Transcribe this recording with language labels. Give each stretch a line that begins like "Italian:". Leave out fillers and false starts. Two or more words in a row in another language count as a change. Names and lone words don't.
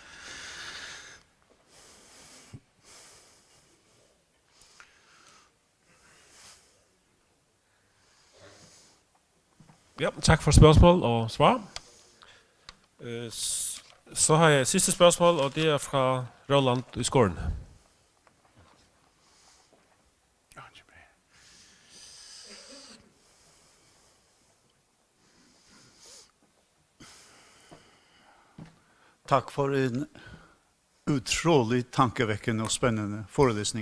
Danish: Ja, tak for spørgsmål og svar. Så har jeg sidste spørgsmål, og det er fra Roland i Skåren.
Norwegian: Takk for en utrolig tankevekkende og spennende forelesning.